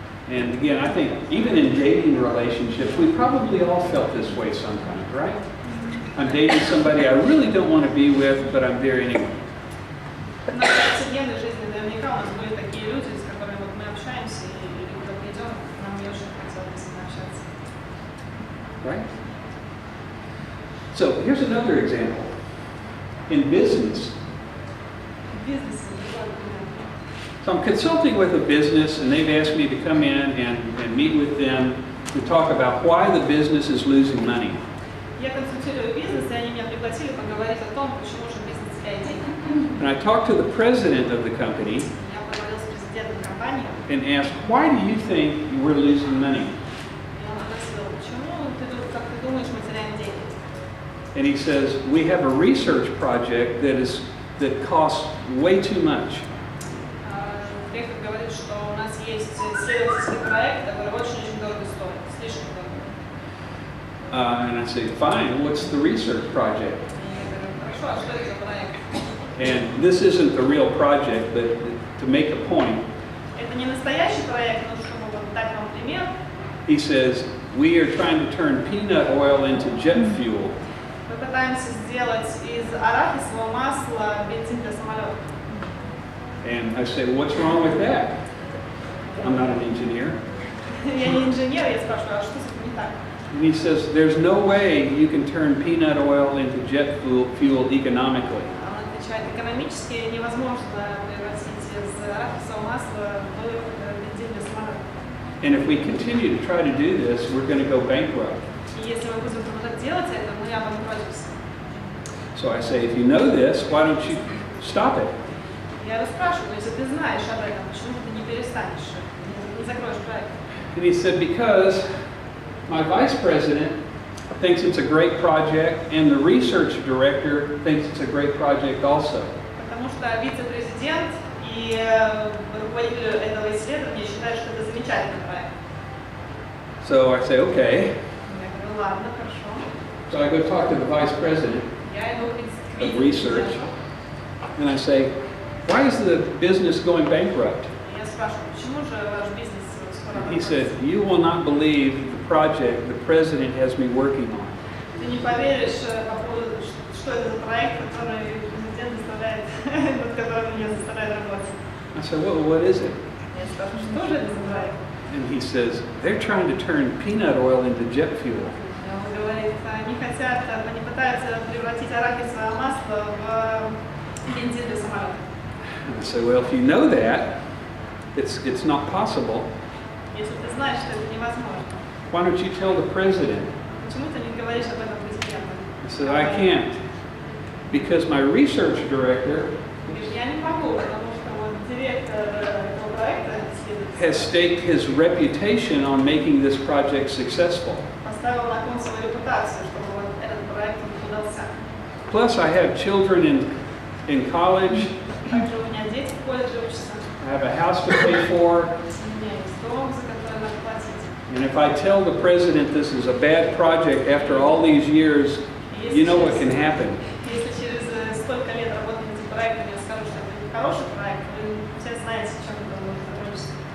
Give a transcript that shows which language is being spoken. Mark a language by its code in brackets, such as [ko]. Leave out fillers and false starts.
[en] And again, I think even in dating relationships, we probably all felt this way sometimes, right? I'm dating somebody I really don't want to be with, but I'm there anyway. [ru] В нашей повседневной жизни наверняка у нас были такие люди, с которыми вот мы общаемся, или куда придем, нам не очень хотелось с ними общаться. [en] Right? So here's another example. In business, [ru] В бизнесе другой пример. [en] so I'm consulting with a business, and they've asked me to come in and meet with them to talk about why the business is losing money. [ru] Я консультирую бизнес, и они меня пригласили поговорить о том, почему же бизнес теряет деньги. [en] And I talked to the president of the company [ru] Я поговорил с президентом компании, [en] and asked, why do you think we're losing money? [ru] и он спросил, почему как ты думаешь, мы теряем деньги? [en] And he says, we have a research project that costs way too much. [ru] Директор говорит, что у нас есть исследовательский проект, который очень-очень дорого стоит, слишком дорого. [en] And I say, fine, what's the research project? [ru] И я говорю, хорошо, а что это за проект? [en] And this isn't the real project, but to make a point, [ru] Это не настоящий проект, но чтобы вот дать вам пример, [en] he says, we are trying to turn peanut oil into jet fuel. [ru] мы пытаемся сделать из арахисового масла бензин для самолета. [en] And I say, what's wrong with that? I'm not an engineer. [ru] Я не инженер, я спрашиваю, а что с этим не так? [en] And he says, there's no way you can turn peanut oil into jet fuel economically. [ru] Он отвечает, экономически невозможно превратить из арахисового масла в бензин для самолета. [en] And if we continue to try to do this, we're going to go bankrupt. [ru] И если мы будем продолжать делать это, мы обанкротимся. [en] So I say, if you know this, why don't you stop it? [ru] Я расспрашиваю, если ты знаешь об этом, почему ты не перестанешь, не закроешь проект? [en] And he said, because my vice president thinks it's a great project, and the research director thinks it's a great project also. [ru] Потому что вице-президент и руководитель этого исследования считают, что это замечательный проект. [en] So I say, okay. [ru] Я говорю, ладно, хорошо. [en] So I go talk to the vice president [ru] Я иду к [en] of research, and I say, why is the business going bankrupt? [ru] Я спрашиваю, почему же ваш бизнес скоро [en] And he said, you will not believe the project the president has me working on. [ru] Ты не поверишь, что это за проект, который президент заставляет, над которым меня заставляет работать. [en] I said, well, what is it? [ru] Я спрашиваю, что же это за проект? [en] And he says, they're trying to turn peanut oil into jet fuel. [ru] Он говорит, они хотят, они пытаются превратить арахисовое масло в бензин для самолета. [en] And I said, well, if you know that, it's not possible. [ru] Если ты знаешь, что это невозможно, [en] Why don't you tell the president? [ru] почему ты не говоришь об этом президенту? [en] I said, I can't. Because my research director [ru] Я не могу, потому что вот директор этого проекта [en] has staked his reputation on making this project successful. [ru] поставил на кон свою репутацию, чтобы вот этот проект удался. [en] Plus, I have children in college. [ru] Также у меня дети в колледже учатся, [en] I have a house to pay for. [ru] у меня есть дом, за который надо платить. [en] And if I tell the president this is a bad project after all these years, you know what can happen. [ru] Если через столько лет работы над этим проектом я скажу, что это не хороший проект, вы все знаете, чем это может закончиться.